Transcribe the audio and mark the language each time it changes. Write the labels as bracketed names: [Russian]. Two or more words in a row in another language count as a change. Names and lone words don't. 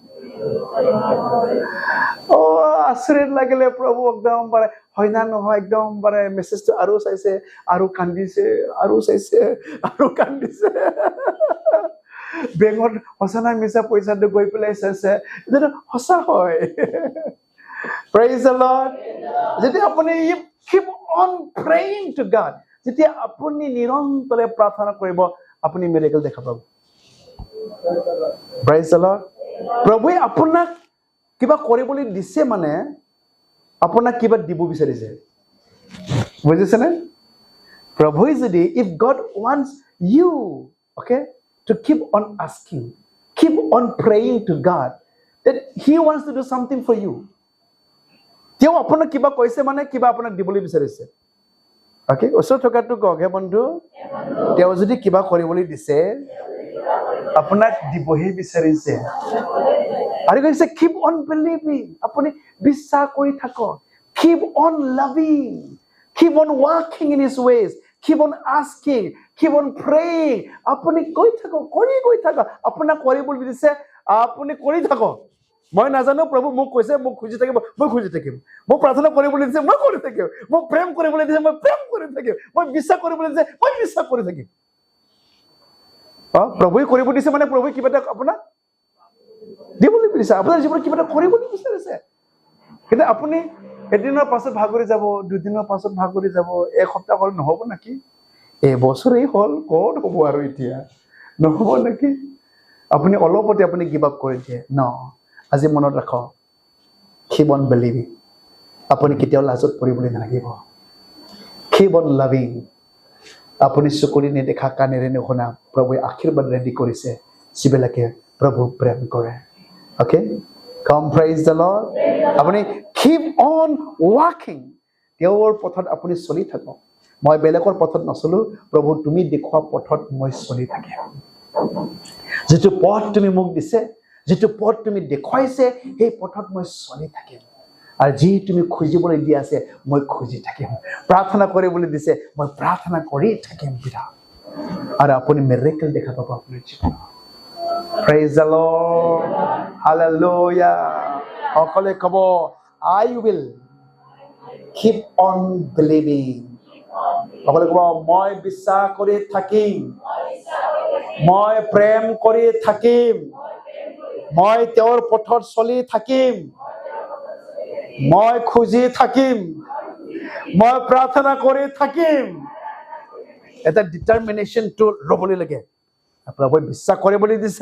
[Assamese] আশ্চৰ্য লাগিলে প্ৰভু একদম বাৰে হয় না নহয় একদম বাৰে মেছেজটো আৰু চাইছে আৰু কান্দিছে বেংকত সঁচা নাই মিছা পইচাটো গৈ পেলাই চাইছে এইটো সঁচা হয় [English] praise the Lord [Assamese] যেতিয়া আপুনি [English] keep on praying to God [Assamese] যেতিয়া আপুনি নিৰন্তৰে প্ৰাৰ্থনা কৰিব আপুনি মিৰাকেল দেখা পাব [English] praise the Lord [Assamese] প্ৰভুৱে আপোনাক কিবা কৰিবলৈ দিছে মানে আপোনাক কিবা দিব বিচাৰিছে বুজিছেনে প্ৰভুৱে যদি [English] if God wants you okay to keep on asking keep on praying to God that he wants to do something for you [Assamese] তেওঁ আপোনাক কিবা কৈছে মানে কিবা আপোনাক দিবলৈ বিচাৰিছে ওকে ওচৰত থকাটো কওক হে বন্ধু তেওঁ যদি কিবা কৰিবলৈ দিছে আপোনাক দিবহে বিচাৰিছে আৰু কৈছে [English] keep on believing [Assamese] আপুনি বিশ্বাস কৰি থাকক [English] keep on loving keep on walking in his ways keep on asking keep on praying [Assamese] আপুনি কৈ থাকক আপোনাক কৰিবলৈ দিছে আপুনি কৰি থাকক মই নাজানো প্ৰভু মোক কৈছে মোক খুজি থাকিব মই খুজি থাকিম মোক প্ৰাৰ্থনা কৰিবলৈ দিছে মই কৰি থাকিম মোক প্ৰেম কৰিবলৈ দিছে মই প্ৰেম কৰি থাকিম মই বিশ্বাস কৰিবলৈ দিছে মই বিশ্বাস কৰি থাকিম প্ৰভুৱে কৰিব দিছে মানে প্ৰভুৱে কিবা এটা আপোনাক দিবলৈ বিচাৰিছে আপোনাৰ জীৱনত কিবা এটা কৰিবলৈ বিচাৰিছে কিন্তু আপুনি এদিনৰ পাছত ভাগৰি যাব দুদিনৰ পাছত ভাগৰি যাব এসপ্তাহ হ'ল নহ'ব নেকি এবছৰেই হ'ল ক'ত হ'ব আৰু এতিয়া নহ'ব নেকি আপুনি অলপতে আপুনি [English] give up [Assamese] কৰি দিয়ে ন আজি মনত ৰাখক [English] keep on believing [Assamese] আপুনি কেতিয়াও লাজত পৰিবলৈ নালাগিব [English] keep on loving [Assamese] আপুনি চকুৰে নেদেখা কাণেৰে নুশুনা প্ৰভুৱে আশীৰ্বাদ ৰেডি কৰিছে যিবিলাকে প্ৰভুক প্ৰেম কৰে অ'কে [English] come praise the Lord [Assamese] আপুনি [English] keep on walking [Assamese] তেওঁৰ পথত আপুনি চলি থাকক মই বেলেগৰ পথত নচলো প্ৰভু তুমি দেখুওৱা পথত মই চলি থাকিম যেটো পথ তুমি মোক দিছে যেটো পথ তুমি দেখুৱাইছে সেই পথত মই চলি থাকিম আৰু যি তুমি খুজিবলৈ দি আছে মই খুজি থাকিম প্ৰাৰ্থনা কৰিবলৈ দিছে মই প্ৰাৰ্থনা কৰি থাকিম পিতা আৰু আপুনি মিৰাকেল দেখা পাব আপোনাৰ জীৱনত [English] praise the Lord hallelujah [Assamese] সকলে কব [English] I will keep on believing [Assamese] সকলে কব মই বিশ্বাস কৰি থাকিম মই প্ৰেম কৰি থাকিম মই তেওঁৰ পথত চলি থাকিম মই খুজি থাকিম মই প্ৰাৰ্থনা কৰি থাকিম এটা [English] determination to [Assamese] ল'বলৈ লাগে প্ৰভুৱে বিশ্বাস কৰিবলৈ দিছে